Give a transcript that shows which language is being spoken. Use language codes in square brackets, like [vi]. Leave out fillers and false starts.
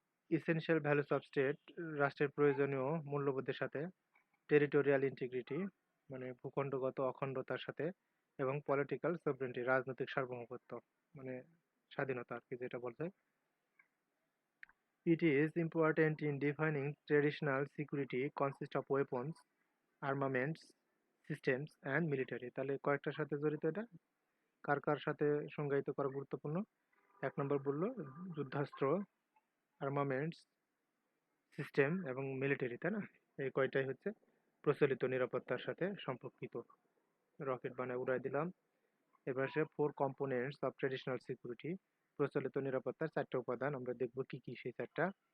[en] essential values of state, [bn] রাষ্ট্রের প্রয়োজনীয় মূল্যবোধের সাথে। টেরিটোরিয়াল ইন্টিগ্রিটি, মানে ভূখণ্ডগত অখণ্ডতার সাথে। এবং পলিটিক্যাল সভরেন্টি, রাজনৈতিক সার্বভৌমত্ব, মানে স্বাধীনতা আর কি যেটা বলছে। [en] It is important in defining traditional security consists of weapons, armaments, systems and military। [bn] তাহলে কয়েকটার সাথে জড়িত এটা, কার কার সাথে সংজ্ঞায়িত করা গুরুত্বপূর্ণ। এক নম্বর বললো যুদ্ধাস্ত্র, আর্মামেন্টস, সিস্টেম এবং মিলিটারি, তাই না? এই কয়টাই হচ্ছে প্রচলিত নিরাপত্তার সাথে সম্পর্কিত। রকেট বানায় উড়াই দিলাম। এবার সে [en] four components of traditional security, [bn] প্রচলিত নিরাপত্তার চারটা উপাদান আমরা দেখবো কি কি সেই চারটা।